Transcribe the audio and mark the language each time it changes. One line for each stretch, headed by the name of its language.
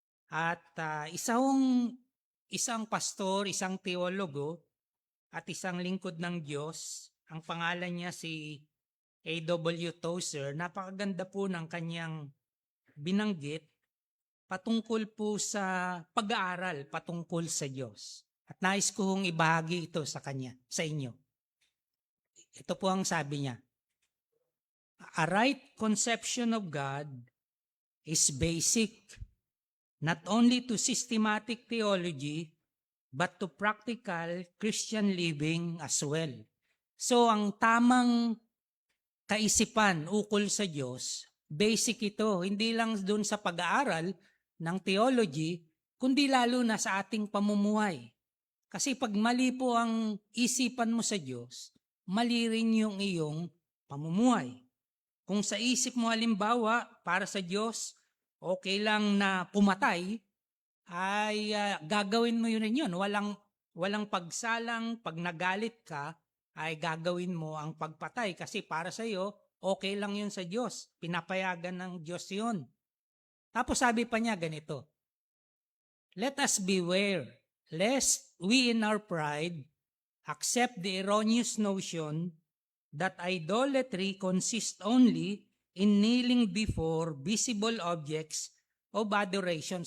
Filipino: At isang pastor, isang teologo, at isang lingkod ng Diyos, ang pangalan niya si A.W. Tozer, napakaganda po ng kanyang binanggit patungkol po sa pag-aaral patungkol sa Diyos. At nais kong ibahagi ito sa inyo. Ito po ang sabi niya.
English: A right conception of God is basic not only to systematic theology but to practical Christian living as well.
Filipino: So ang tamang kaisipan ukol sa Diyos, basic ito, hindi lang dun sa pag-aaral ng theology, kundi lalo na sa ating pamumuhay. Kasi pag mali po ang isipan mo sa Diyos, mali rin yung iyong pamumuhay. Kung sa isip mo halimbawa, para sa Diyos, okay lang na pumatay, ay gagawin mo yun. Walang pagsalang, pag nagalit ka, ay gagawin mo ang pagpatay. Kasi para sa iyo, okay lang yun sa Diyos. Pinapayagan ng Diyos yun. Tapos sabi pa niya ganito,
English: let us beware, lest we in our pride accept the erroneous notion that idolatry consists only in kneeling before visible objects of adoration.